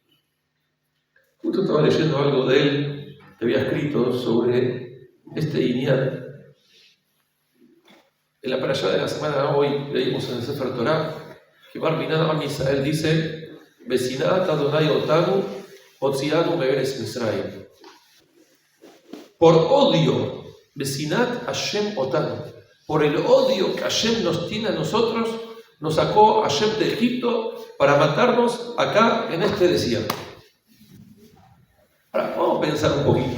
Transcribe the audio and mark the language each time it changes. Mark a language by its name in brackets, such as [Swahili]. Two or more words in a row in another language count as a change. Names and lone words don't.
[Spanish] Justo estaba leyendo algo de él que había escrito sobre este Inyan. En la parashá de la semana hoy leímos en el [Hebrew] ספר תורה [Spanish] que [Hebrew] בר מינן עם ישראל [Spanish] dice: [Hebrew] ובשנאת אדוני אותנו, הוציאנו מארץ מצרים. [Spanish] Por odio, [Hebrew] ובשנאת השם אותנו, [Spanish] por el odio que Hashem nos tiene a nosotros, nos sacó Hashem de Egipto para matarnos acá en este desierto. Ahora, vamos a pensar un poquito.